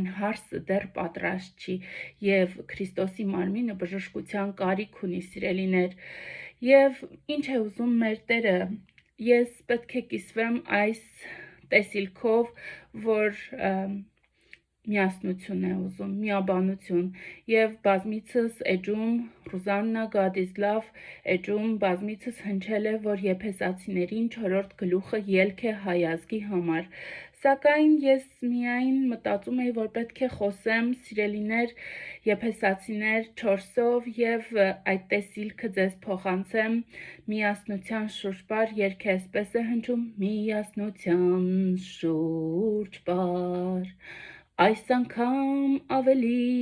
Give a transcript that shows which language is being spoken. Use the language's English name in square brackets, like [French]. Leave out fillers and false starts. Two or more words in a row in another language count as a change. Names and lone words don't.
[Armenian] հարսը դեռ պատրաստ չի և Քրիստոսի մարմինը բժշկության կարիք ունի, սիրելիներ, և ինչ է ուզում մեր Տերը, ես պետք է կիսվեմ այս տեսիլքով, որ միասնություն է ուզում, միաբանություն և բազմիցս էջում Ռուզաննա God is love էջում բազմիցս հնչել է, որ Եփեսացիներին 4 գլուխը ելք է հայ ազգի համար, սակայն ես միայն մտածում էի, որ պետք է խոսեմ սիրելիներ Եփեսացիներ 4-ով և այդ տեսիլքը ձեզ փոխանցեմ միասնության շուրջ բար, երգը այսպես է հնչում, միասնության շուրջ բար, այս անգամ ավելի